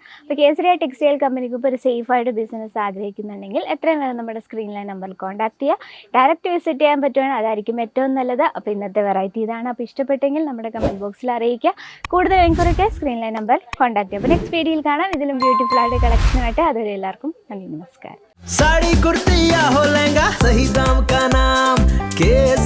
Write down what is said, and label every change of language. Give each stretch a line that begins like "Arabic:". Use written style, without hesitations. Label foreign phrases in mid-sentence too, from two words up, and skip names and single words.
Malayalam: അപ്പോൾ കേസരിയ ടെക്സ്റ്റൈൽ കമ്പനിക്ക് ഇപ്പോൾ ഒരു സേഫായിട്ട് ബിസിനസ് ആഗ്രഹിക്കുന്നുണ്ടെങ്കിൽ എത്രയും വേണം നമ്മുടെ സ്ക്രീനിലെ നമ്പറിൽ കോൺടാക്ട് ചെയ്യുക.
English: direct visit
Malayalam: ചെയ്യാൻ പറ്റുവാണെങ്കിൽ അതായിരിക്കും ഏറ്റവും നല്ലത്. അപ്പോൾ ഇന്നത്തെ വെറൈറ്റി ഇതാണ്. അപ്പോൾ ഇഷ്ടപ്പെട്ടെങ്കിൽ നമ്മുടെ
English: comment boxil
Malayalam: അറിയിക്കുക. കൂടുതൽ എൻക്വയറിക്ക് സ്ക്രീനിലെ നമ്പർ കോൺടാക്ട് ചെയ്യുക. അപ്പോൾ
English: next videoyil
Malayalam: കാണാം ഇതിലും ബ്യൂട്ടിഫുൾ ആയിട്ട് കളക്ഷനായിട്ട്. അതുവരെ എല്ലാവർക്കും നന്ദി, നമസ്കാരം.
Hindi: साड़ी कुर्ती या हो लहंगा, सही दाम का नाम के